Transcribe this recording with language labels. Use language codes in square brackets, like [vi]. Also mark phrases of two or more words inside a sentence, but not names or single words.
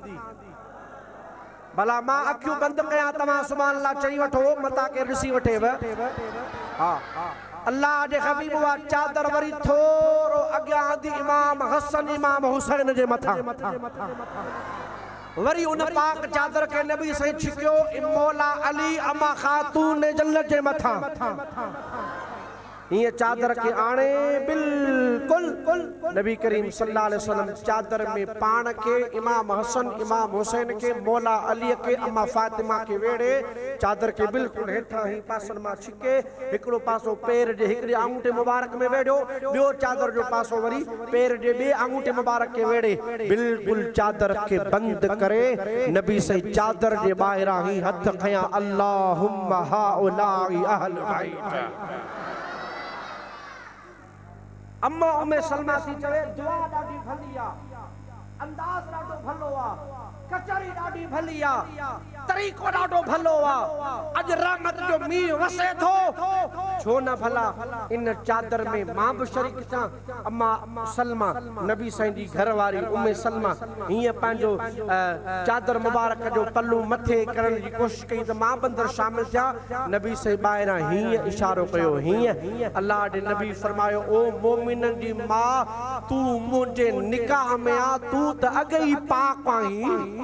[sd] भला मां अखियूं बंदि कयां तव्हां [ar] سبحان الله [sd] चई वठो मता केरु ॾिसी वठेव हा अल्लाह जे हबीब वा चादर वरी थोरो अॻियां आंदी इमाम हसन इमाम हुसैन जे मथां वरी उन पाक चादर के नबी साईं छिकियो मौला अली अम्मा खातून जन्नत जे मथां ये चादर के आने बिल्कुल नबी करीम [ar] صلى الله عليه وسلم [sd] चादर में पान के इमाम हसन इमाम हुसैन के मौला अली के अम्मा फातिमा के वेड़े चादर के बिल्कुल हेठा ही पासन मां छिके हिकड़ो पासो पैर जे हिकड़े आंगूठे मुबारक में वेड़ो बियो चादर जो पासो वरी पैर जे बे आंगूठे मुबारक के वेड़े बिल्कुल चादर के बंद करे नबी साईं चादर जे ॿाहिरां ही हथ खया [ar] اللهم هؤلاء أهل بيت [sd] अम्मा उम्मे सलमा थी चवे दुआ ॾाढी भली आ अंदाज़ ॾाढो भलो आ कचहरी ॾाढी भली आ तरीक़ो ॾाढो भलो आ अॼु रहमत जो मींहुं वसे थो छो न भला इन चादर में मां बि शरीक सां अम्मा सलमा नबी साईं जी घरवारी उम्मे सलमा हीअं पंहिंजो चादर मुबारक जो पल्लू मथे करण जी कोशिशि कई त मां बि अंदरि शामिल थिया नबी साईं ॿाहिरां हीअं इशारो कयो हीअं अल्लाह जे नबी फरमायो ओ मोमिननि जी मां तूं मुंहिंजे निकाह में आ तूं त अॻे ई पाक आहीं